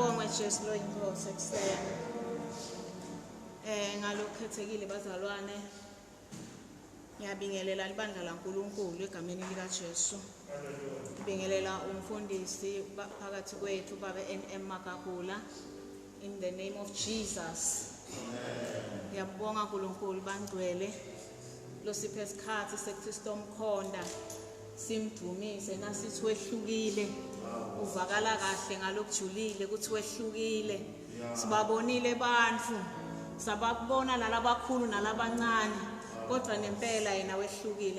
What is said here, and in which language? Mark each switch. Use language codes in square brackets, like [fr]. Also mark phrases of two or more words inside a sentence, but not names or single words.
[ss] Jesu lo inkosi ekuseni. Ngalokukhethekile bazalwane. Ngiyabingelela libandla laNkulunkulu egameni lika Jesu. Ngibingelela umfundisi phakathi kwethu baba NM Makagula [en] in the name of Jesus. [ss] Ngiyabonga uNkulunkulu bangcwele lo siphe isikhathi sekuthi sitomkhonda simdumise nasithi wehlukile uvakala kahle ngalokujulile ukuthi wehlukile sibabonile bantfu sabakubona nalabakhulu nalabancane kodwa nempela yena wehlukile.